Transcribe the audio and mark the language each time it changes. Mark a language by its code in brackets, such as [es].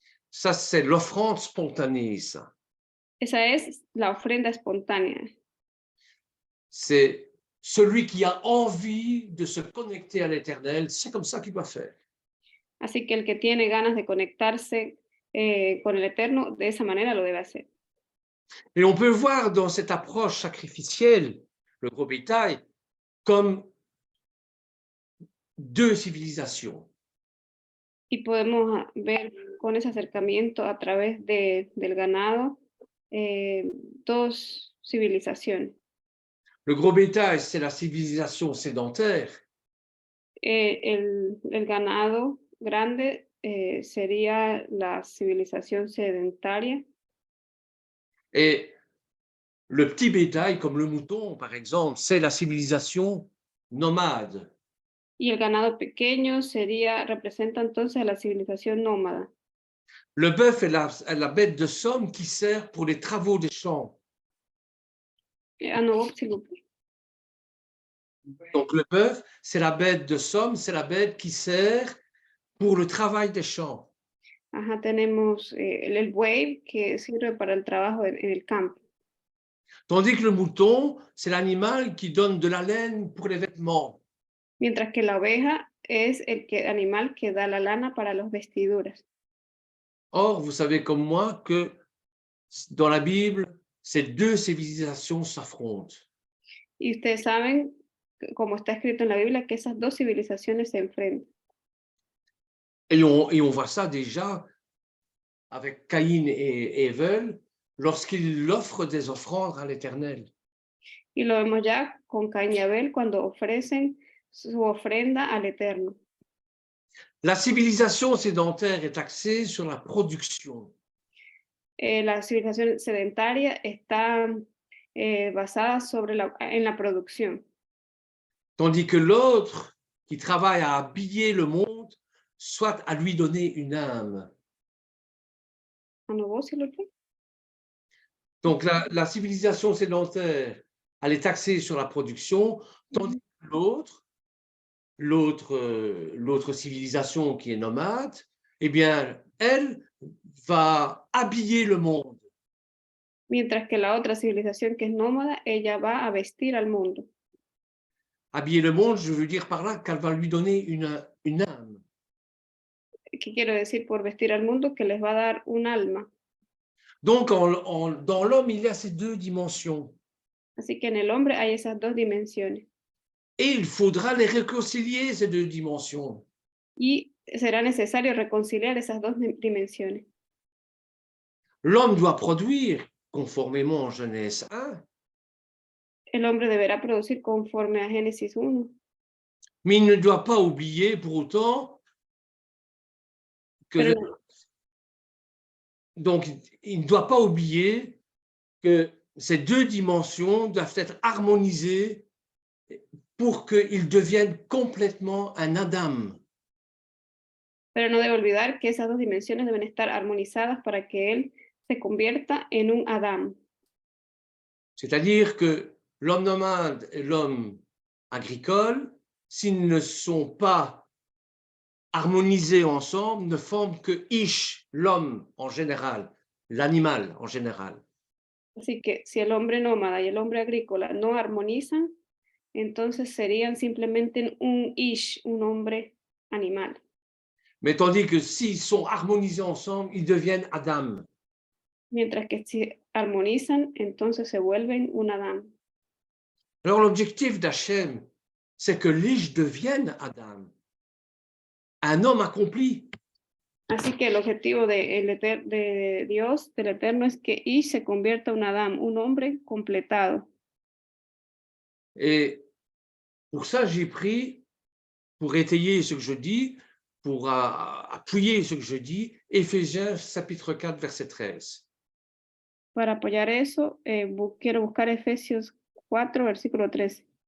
[fr] Ça, c'est l'offrande spontanée, ça. [es] Esa es la ofrenda espontánea. [fr] C'est celui qui a envie de se connecter à l'Éternel, c'est comme ça qu'il doit faire. [es] Así que el que tiene ganas de conectarse con el Eterno, de esa manera lo debe hacer. [fr] Et on peut voir dans cette approche sacrificielle, le gros bétail, comme deux civilisations. [es] Y podemos ver con ese acercamiento a través del ganado dos civilizaciones. [fr] Le gros bétail, c'est la civilisation sédentaire. [es] El ganado grande sería la civilización sedentaria. [fr] Et le petit bétail, comme le mouton, par exemple, c'est la civilisation nomade. [es] Y el ganado pequeño representa entonces a la civilización nómada. [fr] Le bœuf est la bête de somme qui sert pour les travaux des champs. À nouveau, s'il vous plaît. Donc, le bœuf, c'est la bête de somme, c'est la bête qui sert pour le travail des champs. [es] Ajá, tenemos el buey que sirve para el trabajo en el campo. [fr] Tandis que le mouton, c'est l'animal qui donne de la laine pour les vêtements. [es] Mientras que la oveja es animal que da la lana para las vestiduras. [fr] Or, vous savez comme moi que dans la Bible, ces deux civilisations s'affrontent. [es] Y ustedes saben, como está escrito en la Biblia, que esas dos civilizaciones se enfrentan. [fr] Et on voit ça déjà avec Caïn et Abel lorsqu'ils offrent des offrandes à l'Éternel. [es] Y lo vemos ya con Caín y Abel cuando ofrecen su ofrenda al Eterno. [fr] La civilisation sédentaire est axée sur la production. [es] La civilización sedentaria está basada en la producción. [fr] Tandis que l'autre, qui travaille à habiller le monde, soit à lui donner une âme. [es] ¿A nuevo, [fr] s'il vous plaît? Donc la civilisation sédentaire, elle est axée sur la production, tandis que l'autre civilisation qui est nomade, eh bien, elle va habiller le monde. [es] Mientras que la otra civilización que es nómada, ella va a vestir al mundo. [fr] Habiller le monde, je veux dire par là qu'elle va lui donner une âme. [es] ¿Qué quiero decir por vestir al mundo? Que les va a dar un alma. [fr] Donc, dans l'homme, il y a ces deux dimensions. [es] Así que en el hombre hay esas dos dimensiones. [fr] Et il faudra les réconcilier, ces deux dimensions. [es] Y será necesario reconciliar esas dos dimensiones. [fr] L'homme doit produire, conformément en Genèse 1, [es] El hombre deberá producir conforme a Génesis 1. [fr] mais il ne doit pas oublier pour autant que... [es] Pero [fr] Donc, il ne doit pas oublier que ces deux dimensions doivent être harmonisées pour qu'ils deviennent complètement un Adam. [es] Pero no debe olvidar que esas dos dimensiones deben estar armonizadas para que él se convierta en un Adán. [fr] C'est-à-dire que l'homme nomade et l'homme agricole, s'ils ne sont pas harmonisés ensemble, ne forment que Ish, l'homme en général, l'animal en général. [es] Así que si el hombre nómada y el hombre agrícola no armonizan, entonces serían simplemente un Ish, un hombre animal. [fr] Mais tandis que s'ils sont harmonisés ensemble, ils deviennent Adam. [es] Mientras que si armonizan, entonces se vuelven un Adán. [fr] Alors l'objectif d'Hachem, c'est que l'Ish devienne Adam, un homme accompli. [es] Así que el objetivo de Dios, del Eterno, es que Ish se convierta en un Adán, un hombre completado. [fr] Et pour ça, j'ai pris, pour étayer ce que je dis, pour appuyer ce que je dis, Éphésiens chapitre 4, verset 13. [es] Para apoyar eso, quiero buscar Efesios 4, versículo 13.